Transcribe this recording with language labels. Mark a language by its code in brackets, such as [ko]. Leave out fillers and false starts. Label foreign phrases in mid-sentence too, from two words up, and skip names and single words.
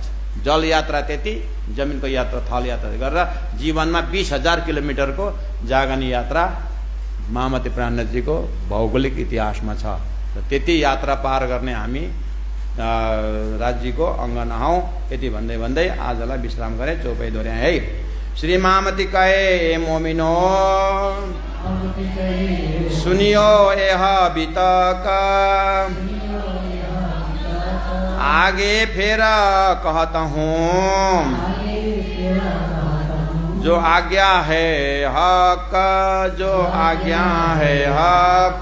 [ne] जल यात्रा त्यति, जमिनको यात्रा थल यात्रा गरेर जीवनमा 20,000 किलोमिटरको जागर्ने यात्रा महामती प्राणजीको भौगोलिक इतिहासमा छ। त्यति यात्रा पार गर्ने हामी राज्यको अङ्ग नहौँ। यति भन्दै भन्दै आजलाई विश्राम गरे, चौपाई दोहोऱ्याएँ है। [hi] श्री महामती कहे मोमिनो सुनियो यह बितक, आगे फिर कहता हूँ जो आज्ञा है हक, जो आज्ञा है हक।